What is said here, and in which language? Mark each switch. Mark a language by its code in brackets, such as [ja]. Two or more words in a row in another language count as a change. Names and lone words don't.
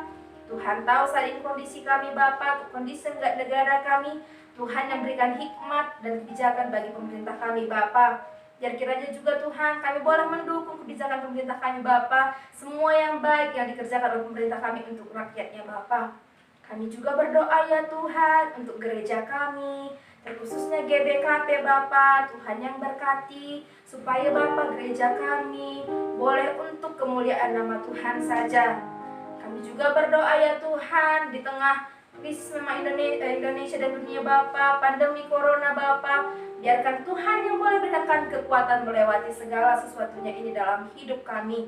[id] Tuhan tahu saat ini kondisi kami Bapa, kondisi negara kami. Tuhan yang berikan hikmat dan kebijakan bagi pemerintah kami Bapa. Biar kiranya juga Tuhan kami boleh mendukung kebijakan pemerintah kami Bapa, semua yang baik yang dikerjakan oleh pemerintah kami untuk rakyatnya Bapa. Kami juga berdoa ya Tuhan untuk gereja kami, terkhususnya GBKP Bapa. Tuhan yang berkati supaya Bapa gereja kami boleh untuk kemuliaan nama Tuhan saja. Kami juga berdoa ya Tuhan di tengah krisis memang Indonesia dan dunia Bapa, pandemi corona Bapa, biarkan Tuhan yang boleh berikan kekuatan melewati segala sesuatunya ini dalam hidup kami.